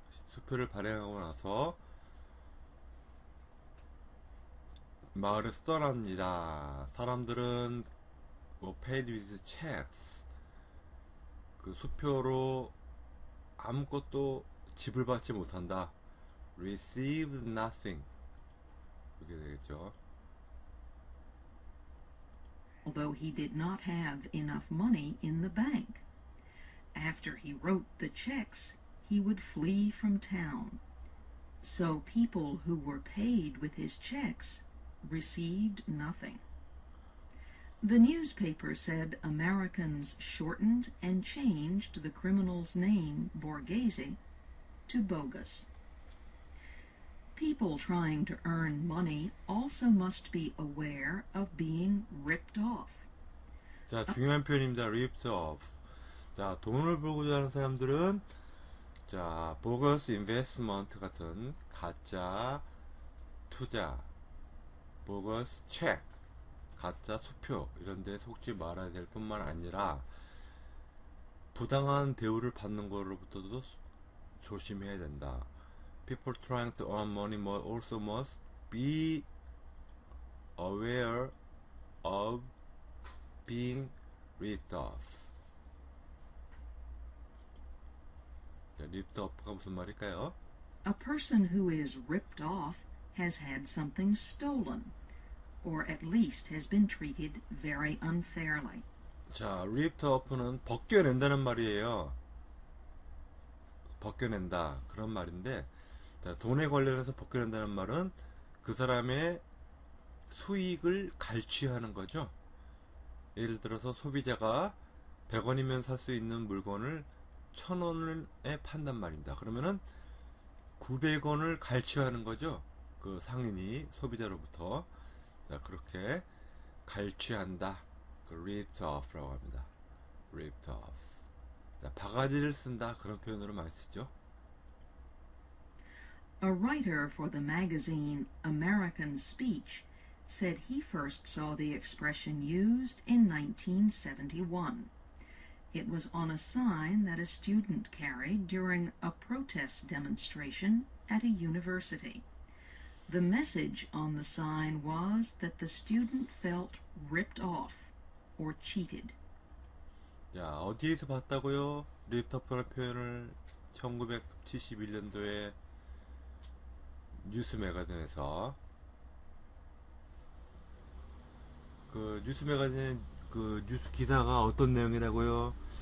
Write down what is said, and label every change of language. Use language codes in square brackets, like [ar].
[ko] 수표를 발행하고 나서 마을에서 떠납니다. 사람들은 [en] paid with checks. [ko] 그 수표로 아무것도 지불받지 못한다. [en] Received nothing. [ko] 이렇게 되겠죠. [en] Although he did not have enough money in the bank. After he wrote the checks, he would flee from town. So people who were paid with his checks received nothing. The newspaper said Americans shortened and changed the criminal's name, Borghese, to Bogus. People trying to earn money also must be aware of being ripped off. [ko] 자, 중요한 표현입니다. ripped off. 자, 돈을 벌고자 하는 사람들은 자, bogus investment 같은 가짜 투자, bogus check, 가짜 수표 이런 데 속지 말아야 될 뿐만 아니라 부당한 대우를 받는 거로부터도 조심해야 된다. [en] People trying to earn money also must be aware of being ripped off. [ko] 자, ripped off가 무슨 말일까요? [en] A person who is ripped off has had something stolen, or at least has been treated very unfairly. [ko] 자, ripped off는 벗겨낸다는 말이에요. 벗겨낸다 그런 말인데, 자, 돈에 관련해서 벗겨낸다는 말은 그 사람의 수익을 갈취하는 거죠. 예를 들어서 소비자가 100원이면 살 수 있는 물건을 1000원에 판단 말입니다. 그러면은 900원을 갈취하는 거죠. 그 상인이 소비자로부터. 자, 그렇게 갈취한다. 그 ripped off라고 합니다. ripped off. 자, 바가지를 쓴다 그런 표현으로 많이 쓰죠. [en] A writer for the magazine American Speech said he first saw the expression used in 1971. It was on a sign that a student carried during a protest demonstration at a university. The message on the sign was that the student felt ripped off or cheated. [ko] 자, 어디에서 봤다고요? ripped off라는 표현을 1971년도에 뉴스 매거진에서. 그 뉴스 매거진 그 뉴스 기사가 어떤 내용이라고요?